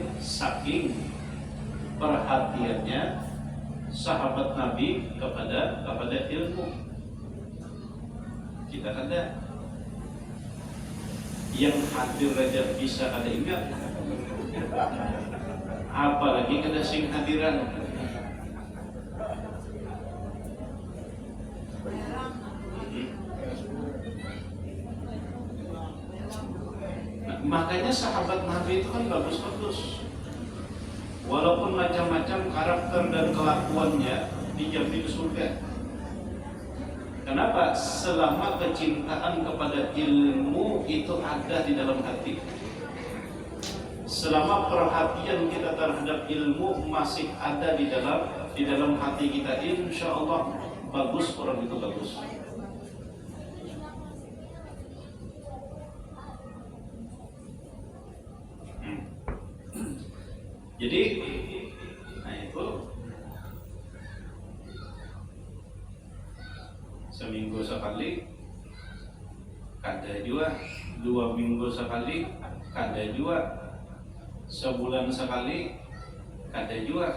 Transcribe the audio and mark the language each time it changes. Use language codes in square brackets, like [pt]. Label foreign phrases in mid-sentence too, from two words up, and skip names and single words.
[id] Saking perhatiannya sahabat Nabi kepada ilmu. [bjn] Kita kada yang hadir aja bisa kada ingat, apalagi kada sing hadiran. [id] Nah, makanya sahabat Nabi itu kan bagus-bagus. Walaupun macam-macam karakter dan kelakuannya dijamin surga. Kenapa? Selama kecintaan kepada ilmu itu ada di dalam hati. Selama perhatian kita terhadap ilmu masih ada di dalam hati kita, [ar] insya Allah [id] bagus, orang itu bagus. [bjn] Jadi, nah itu seminggu sekali, kada juga, 2 minggu sekali, kada juga, sebulan sekali, kada juga.